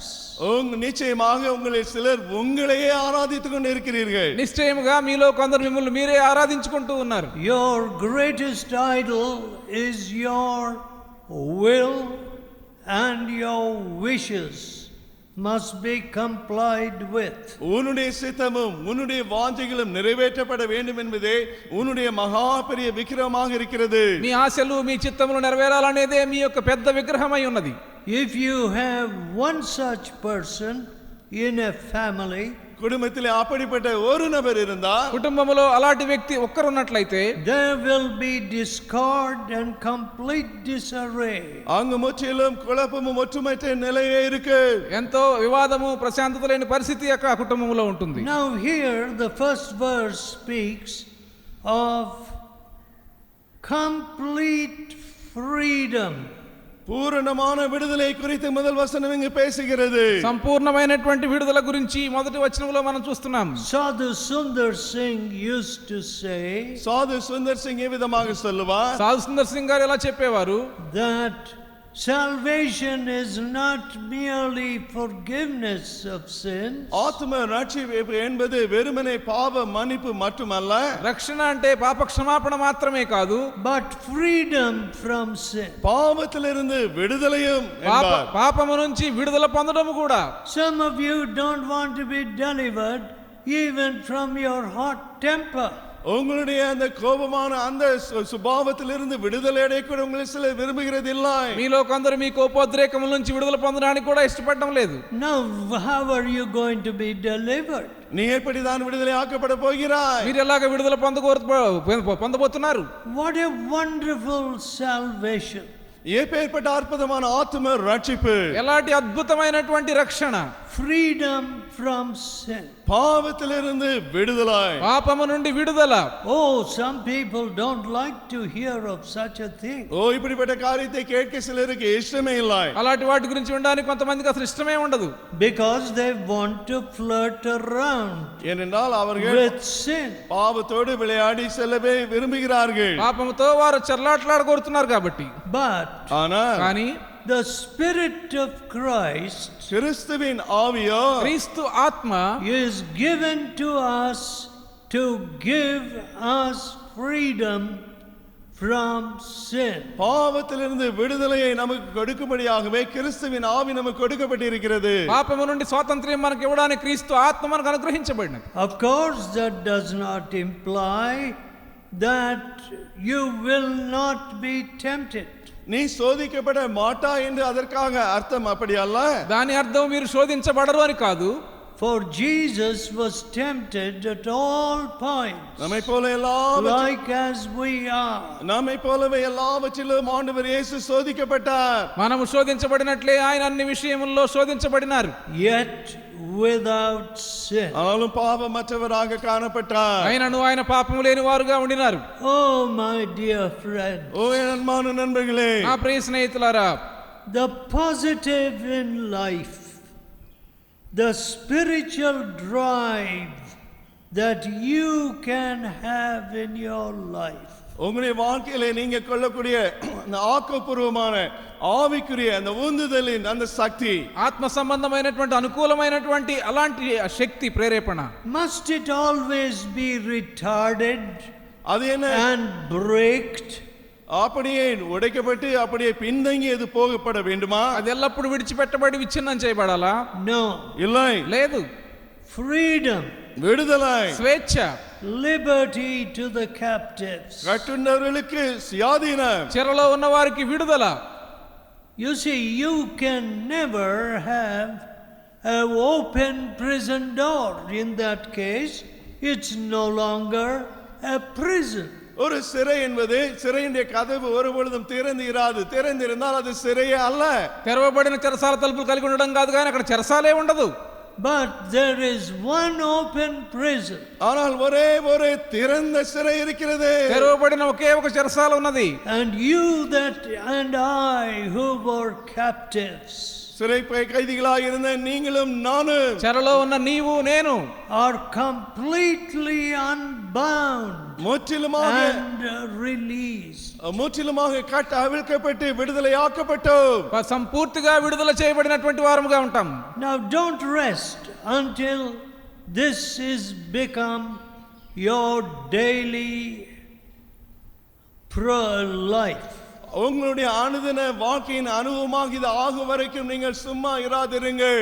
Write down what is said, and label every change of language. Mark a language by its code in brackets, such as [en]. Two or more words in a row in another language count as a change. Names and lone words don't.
[ta] நிச்சயமாக உங்களில் சிலர் உங்களையே ஆராதித்துக் கொண்டு இருக்கிறீர்கள். [te] నిశ్చయముగా మీలో కొందరు మిమ్మల్ని మీరే ఆరాధించుకుంటూ ఉన్నారు. [en] Your greatest idol is your will, and your wishes must be complied with. [ta] உன்னுடைய சித்தமும் உன்னுடைய வாஞ்சைகளும் நிறைவேற்றப்பட வேண்டும் என்பதே உன்னுடைய மகா பெரிய விக்கிரமாக இருக்கிறது. [te] మీ ఆశలు మీ చిత్తములు నెరవేరాలనేదే మీ యొక్క పెద్ద విగ్రహమై ఉన్నది. [en] If you have one such person in a family, [ta] குடும்பத்திலே அப்படிப்பட்ட ஒரு நபர் இருந்தால், [te] కుటుంబములో అలాంటి వ్యక్తి ఒక్కరున్నట్లయితే, [en] there will be discord and complete disarray. [ta] அங்கு முற்றிலும் குழப்பமும் ஒற்றுமையற்ற நிலையே இருக்கு. [te] ఎంతో వివాదము ప్రశాంతత లేని పరిస్థితి ఆ కుటుంబంలో ఉంటుంది. [en] Now here the first verse speaks of complete freedom. [ta] பூரணமான விடுதலை குறித்து முதல் வசனம் இங்கு பேசுகிறது. [te] సంపూర్ణమైనటువంటి విడుదల గురించి మొదటి వచనంలో మనం చూస్తున్నాం. [en] Sadhu Sundar Singh used to say, [ta] சாது சுந்தர் சிங் விதமாக சொல்லுவார், [te] సాధు సుందర్ సింగ్ గారు ఎలా చెప్పేవారు, [en] that salvation is not merely forgiveness of sins. [ta] ஆத்ம ரட்சிப்பு என்பது வெறுமனே பாவ மன்னிப்பு மட்டுமல்ல, [te] రక్షణ అంటే పాప క్షమాపణ మాత్రమే కాదు, [en] but freedom from sin. [ta] பாவத்திலிருந்து விடுதலையும் என்பார். [te] పాపము నుంచి విడుదల పొందడం కూడా. [en] Some of you don't want to be delivered even from your hot temper. [ta] உங்களுடைய அந்த கோபமான அந்த சுபாவத்திலிருந்து விடுதலை அடைய கூட உங்களை சில விரும்புகிறது இல்லை. [te] మీలో కొందరు మీ కోపోద్రేకముల నుంచి విడుదల పొందడానికి కూడా ఇష్టపడడం లేదు. [en] Now how are you going to be delivered? [ta] நீ எப்படிதான் விடுதலை ஆக்கப்பட போகிறாய்? [te] మీరు ఎలాగ విడుదల పొందబోతున్నారు? [en] What a wonderful salvation. [ta] எப்பேற்பட்ட அற்புதமான ஆத்ம ரட்சிப்பு, [te] ఎలాంటి అద్భుతమైనటువంటి రక్షణ. [en] Freedom from sin. [ta] பாவத்திலிருந்து விடுதலை, [te] పాపము నుండి విడుదల. [en] Oh, some people don't like to hear of such a thing. [ta] இப்படிப்பட்ட காரியத்தை கேட்க சிலருக்கு இஷ்டமே இல்லை. [te] అలాంటి వాటి గురించి వినడానికి కొంతమందికి అసలు ఇష్టమే ఉండదు. [en] Because they want to flirt around [ta] ஏனென்றால் அவர்கள் [en] with sin. [ta] பாவத்தோடு விளையாடி செல்லவே விரும்புகிறார்கள். [te] పాపముతో వారు చెర్లాట్లాడగోరుతున్నారు కాబట్టి. [ta] ஆனால் [te] కానీ [en] The Spirit of Christ [ta] கிறிஸ்துவின் ஆவியோ, [te] క్రీస్తు ఆత్మ [en] is given to us to give us freedom from sin. [ta] பாவத்திலிருந்து விடுதலையை நமக்கு கொடுக்கும்படியாகவே கிறிஸ்துவின் ஆவி நமக்கு கொடுக்கப்பட்டிருக்கிறது. [te] పాపము నుండి స్వాతంత్ర్యం మనకు ఇవ్వడానికి క్రీస్తు ఆత్మ మనకు అనుగ్రహించబడినది. [en] Of course, that does not imply that you will not be tempted. [ta] நீ சோதிக்கப்பட மாட்டா என்று அதற்காக அர்த்தம் அப்படி அல்ல. [te] దాని అర్థం మీరు శోధించబడరు అని కాదు. [en] For Jesus was tempted at all points, [ta] நம்மை போல [en] like as we are. [ta] நம்மை போலவே எல்லாவற்றிலும் ஆண்டவர் இயேசு சோதிக்கப்பட்டார். [te] మనము శోధించబడినట్లే ఆయన అన్ని విషయముల్లో శోధించబడినారు. [en] Yet without sin. [ta] ஆனாலும் பாவமற்றவராக காணப்பட்டார். [te] ఆయనను ఆయన పాపము లేని వారుగా ఉండినారు. [en] Oh, my dear friend. [ta] என் அன்பான நண்பர்களே, [te] నా ప్రియ స్నేహితులారా, [en] The positive in life, the spiritual drive that you can have in your life, [ta] உங்களுடைய வாழ்க்கையில நீங்க கொள்ளக்கூடிய அந்த ஆக்கப்பூர்வமான ఆవికుரிய அந்த ஊந்துதலின் அந்த சக்தி, [te] ఆత్మ సంబంధమైనటువంటి అనుకూలమైనటువంటి అలాంటి శక్తి ప్రేరేపణ, [en] must it always be retarded [ta] அது என்ன [en] and braked? [ta] அப்படியே உடைக்கப்பட்டு அப்படியே பின்தங்கி அது போகப்பட வேண்டுமா? [te] అది ఎల్లప్పుడు విడిచిపెట్టబడి విచ్ఛిన్నం చేయబడాలా? [en] No. [ta] இல்லை. [te] లేదు. [en] Freedom, [ta] விடுதலை, [te] స్వేచ్ఛ, [en] liberty to the captives. [ta] கட்டுண்டவர்களுக்கு சுயாதீனம், [te] చెరలో ఉన్న వారికి విడుదల. [en] You see, you can never have an open prison door. In that case, it's no longer a prison. [ta] ஒரு சிறை என்பது சிறையினுடைய கதவு ஒருபொழுதும் திறந்து இராது. திறந்திருந்தால் அது சிறையே அல்ல. [te] తెరవబడిన చెరసాల తలుపులు కలిగి ఉండడం కాదు కానీ అక్కడ చెరసాలే ఉండదు. [en] But there is one open prison. [ta] ஆனால் ஒரே ஒரு திறந்த சிறை இருக்கிறது. [te] తెరవబడిన ఒకే ఒక చెరసాల ఉన్నది. [en] And you that and I who were captives [ta] சிறை கைதிகளாக இருந்த நீங்களும் நானும் [te] చెరలో ఉన్న నీవు నేను [en] are completely unbound [ta] முற்றிலுமாக [en] and released. [ta] முற்றிலுமாக கட்ட அவிழ்க்கப்பட்டு விடுதலையாக்கப்பட்டோம். [te] సంపూర్తిగా విడుదల చేయబడినటువంటి వారముగా ఉంటాం. [en] Now don't rest until this is become your daily life. [ta] உங்களுடைய அனுதின வாழ்க்கையின் அனுபவமாக இது ஆகும் வரைக்கும் நீங்கள் சும்மா இராதிருங்கள்.